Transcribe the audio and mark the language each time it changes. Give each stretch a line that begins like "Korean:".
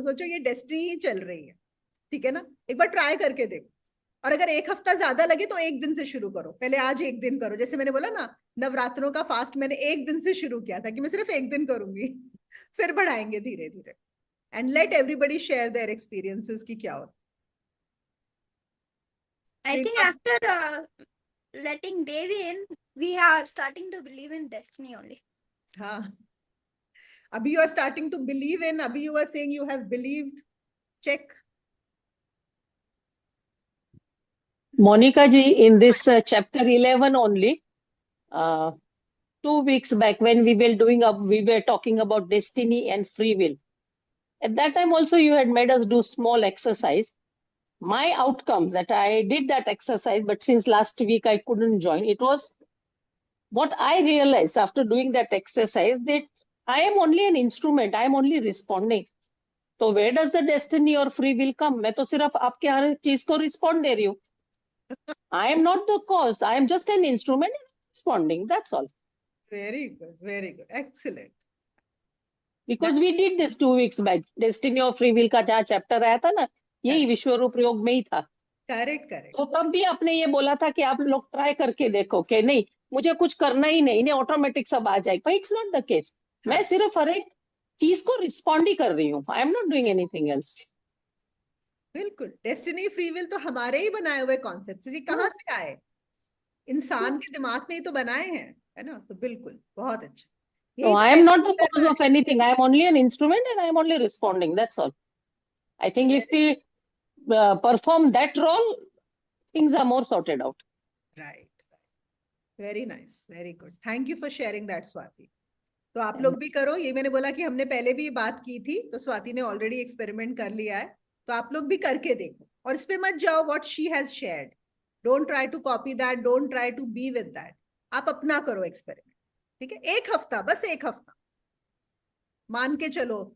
Hindi: सोचो ये डेस्टिनी ही चल रही है, ठीक है ना? एक बार ट्राई करके देखो. और अगर एक हफ्ता ज्यादा लगे तो एक दिन से शुरू करो. पहले आज एक दिन करो. जैसे मैंने बोला ना, नवरात्रों का फास्ट मैंने एक दिन से शुरू किया था कि मैं सिर्फ एक दिन करूंगी. फिर बढ़ाएंगे धीरे धीरे.
English: and let everybody share their experiences
Hindi: कि क्या हो.
English: I think after letting Devi in, we are starting to believe in destiny only.
Hindi: हाँ, अभी
English: you are starting to believe in. अभी you are saying you have believed. Check. Monica ji, in this chapter 11 only, 2 weeks back when we were talking about destiny and free will. At that time also you had made us do small exercise. My outcomes that I did that exercise, but since last week I couldn't join. It was what I realized after doing that exercise, that I am only an instrument. I am only responding. So where does the destiny or free will come?
Hindi: मैं तो सिर्फ आपके हर चीज को respond दे रही हूँ.
English: I am not the cause. I am just an instrument responding. That's all. Very good. Very good. Excellent. Because we did this 2 weeks back. Destiny or free will
Hindi: का जहाँ chapter आया था ना, यही विश्वरूप योग में ही था.
English: Correct correct.
Hindi: तो तब भी आपने ये बोला था कि आप लोग ट्राई करके देखो कि नहीं मुझे कुछ करना ही नहीं, इन्हें ऑटोमेटिक सब आ जाएगा.
English: But it's not the case.
Hindi: मैं सिर्फ हर एक चीज को रिस्पॉन्ड ही कर रही हूँ.
English: I am not doing anything else.
Hindi: बिल्कुल. डेस्टिनी फ्री विल तो हमारे ही बनाए हुए कॉन्सेप्ट है. कहाँ से आए? इंसान के दिमाग ने ही तो बनाए हैं, है ना? तो बिल्कुल बहुत अच्छा.
English: No, I am not the cause of anything. I am only an instrument and I am only responding. That's all. I think if we perform that role, things are more sorted out. Right. Very nice. Very good. Thank you for sharing that, Swati.
Hindi: तो आप लोग भी करो. ये मैंने बोला कि हमने पहले भी बात की थी, तो स्वाति ने ऑलरेडी एक्सपेरिमेंट कर लिया है. तो आप लोग भी करके देखो और इस पे मत जाओ
English: What she has shared. Don't try to copy that. Don't try to be with that.
Hindi: आप अपना करो एक्सपेरिमेंट, ठीक है? एक हफ्ता, बस एक हफ्ता मान के चलो.